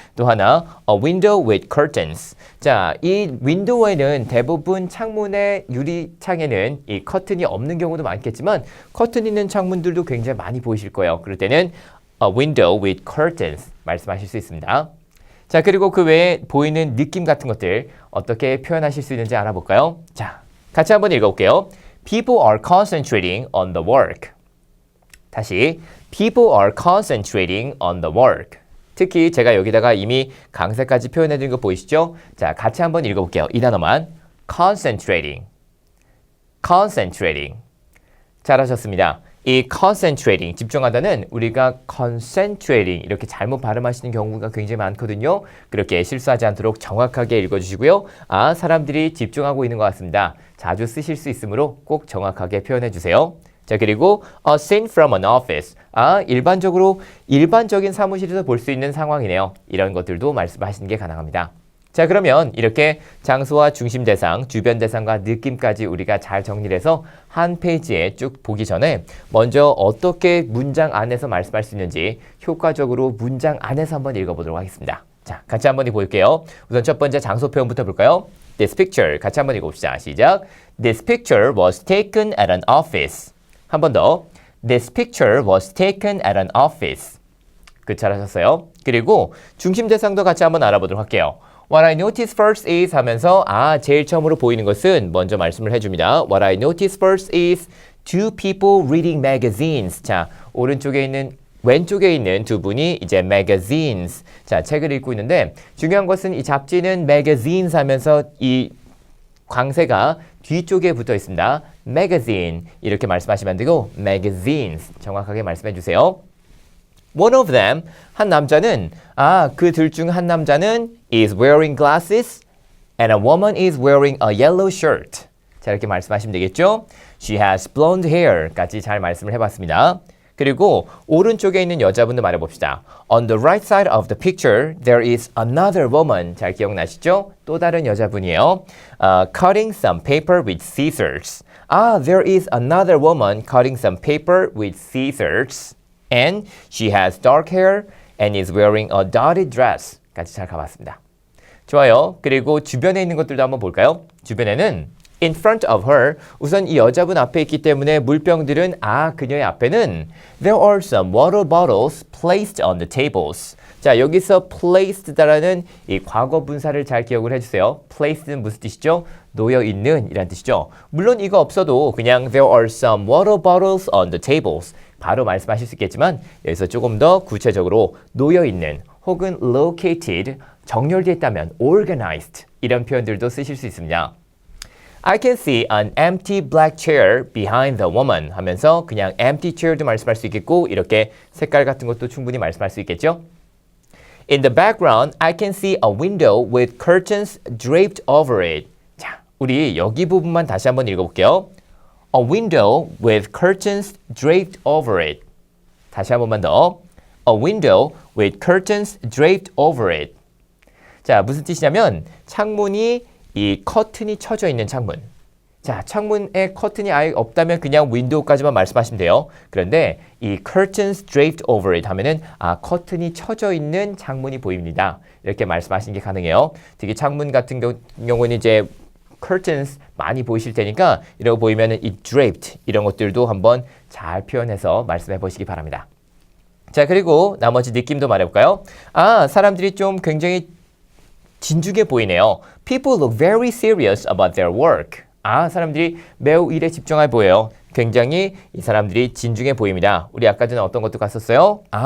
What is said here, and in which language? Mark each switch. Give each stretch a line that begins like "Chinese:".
Korean: 또 하나
English: a window with curtains.
Korean: 자, 이 윈도우에는 대부분 창문의 유리창에는 이 커튼이 없는 경우도 많겠지만 커튼 있는 창문들도 굉장히 많이 보이실 거예요. 그럴 때는
English: a window with curtains
Korean: 말씀하실 수 있습니다. 자, 그리고 그 외에 보이는 느낌 같은 것들 어떻게 표현하실 수 있는지 알아볼까요? 자, 같이 한번 읽어볼게요.
English: People are concentrating on the work.
Korean: 다시
English: People are concentrating on the work.
Korean: 특히 제가 여기다가 이미 강세까지 표현해드린 거 보이시죠? 자, 같이 한번 읽어볼게요. 이 단어만 concentrating, concentrating. 잘하셨습니다. 이 concentrating, 집중하다는 우리가 concentrating 이렇게 잘못 발음하시는 경우가 굉장히 많거든요. 그렇게 실수하지 않도록 정확하게 읽어주시고요. 아, 사람들이 집중하고 있는 것 같습니다. 자주 쓰실 수 있으므로 꼭 정확하게 표현해 주세요. 자, 그리고
English: a scene from an office.
Korean: 아, 일반적인 사무실에서 볼 수 있는 상황이네요. 이런 것들도 말씀하시는 게 가능합니다. 자, 그러면 이렇게 장소와 중심 대상, 주변 대상과 느낌까지 우리가 잘 정리를 해서 한 페이지에 쭉 보기 전에 먼저 어떻게 문장 안에서 말씀할 수 있는지 효과적으로 문장 안에서 한번 읽어보도록 하겠습니다. 자, 같이 한번 읽어볼게요. 우선 첫 번째 장소 표현부터 볼까요?
English: This picture
Korean: 같이 한번 읽어봅시다. 시작.
English: This picture was taken at an office.
Korean: 한 번 더.
English: This picture was taken at an office.
Korean: 그 잘하셨어요. 그리고 중심 대상도 같이 한번 알아보도록 할게요.
English: What I noticed first is
Korean: 하면서 제일 처음으로 보이는 것은 먼저 말씀을 해줍니다.
English: What I noticed first is two people reading magazines.
Korean: 자, 왼쪽에 있는 두 분이 이제 magazines. 자, 책을 읽고 있는데 중요한 것은 이 잡지는 magazines 하면서 이 광세가 뒤쪽에 붙어 있습니다. magazine 이렇게 말씀하시면 안 되고 magazines 정확하게 말씀해 주세요.
English: One of them,
Korean: 한 남자는 그 둘 중 한 남자는
English: is wearing glasses and a woman is wearing a yellow shirt.
Korean: 자, 이렇게 말씀하시면 되겠죠?
English: She has blonde hair
Korean: 까지 잘 말씀을 해봤습니다. 그리고 오른쪽에 있는 여자분도 말해봅시다.
English: On the right side of the picture, there is another woman.
Korean: 잘 기억나시죠? 또 다른 여자분이에요.
English: Cutting some paper with scissors. There is another woman cutting some paper with scissors. And she has dark hair and is wearing a dotted dress.
Korean: 까지 잘 가봤습니다. 좋아요. 그리고 주변에 있는 것들도 한번 볼까요? 주변에는
English: in front of her,
Korean: 우선 이 여자분 앞에 있기 때문에 물병들은 그녀의 앞에는
English: there are some water bottles placed on the tables.
Korean: 자, 여기서 placed라는 이 과거 분사를 잘 기억을 해주세요. placed는 무슨 뜻이죠? 놓여 있는 이란 뜻이죠. 물론 이거 없어도 그냥
English: there are some water bottles on the tables.
Korean: 바로 말씀하실 수 있겠지만 여기서 조금 더 구체적으로 놓여있는 혹은 located, 정렬되어 있다면 organized 이런 표현들도 쓰실 수 있습니다.
English: I can see an empty black chair behind the woman
Korean: 하면서 그냥 empty chair도 말씀할 수 있겠고 이렇게 색깔 같은 것도 충분히 말씀할 수 있겠죠.
English: In the background, I can see a window with curtains draped over it.
Korean: 자, 우리 여기 부분만 다시 한번 읽어볼게요.
English: A window with curtains draped over it.
Korean: 다시 한 번만 더.
English: A window with curtains draped over it.
Korean: 자, 무슨 뜻이냐면 창문이 이 커튼이 쳐져 있는 창문. 자, 창문에 커튼이 아예 없다면 그냥 윈도우까지만 말씀하시면 돼요. 그런데 이
English: curtains draped over it
Korean: 하면은 커튼이 쳐져 있는 창문이 보입니다. 이렇게 말씀하시는 게 가능해요. 특히 창문 같은 경우는 이제 curtains 많이 보이실 테니까 이런 거 보이면은 이 draped 이런 것들도 한번 잘 표현해서 말씀해 보시기 바랍니다. 자, 그리고 나머지 느낌도 말해볼까요? 사람들이 좀 굉장히 진중해 보이네요.
English: People look very serious about their work.
Korean: 사람들이 매우 일에 집중해 보여요. 굉장히 이 사람들이 진중해 보입니다. 우리 아까 전에 어떤 것도 봤었어요?